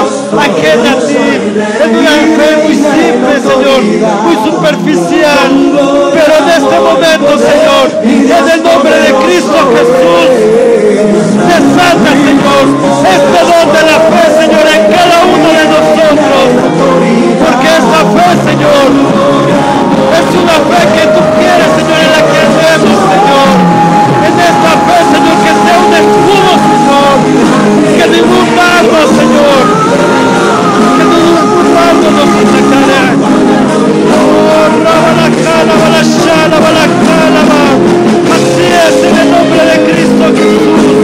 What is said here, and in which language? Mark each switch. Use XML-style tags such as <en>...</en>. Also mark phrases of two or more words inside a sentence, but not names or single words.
<es>ajena a ti, en una fe muy simple, Señor, muy superficial, pero en este momento, Señor, en el nombre de Cristo Jesús, desata, Señor, este don de la fe, Señor, en cada uno de nosotros, porque esta fe, Señor, es una fe que tú quieres, Señor, en la que andemos, Señor. En esta fe, Señor, que sea un escudo, Señor. Que ningún dardo, Señor. Que ningún dardo nos atacará. Oh, rabalacala, balashana, balacalaba. Así es, en el nombre de Cristo Jesús.</es>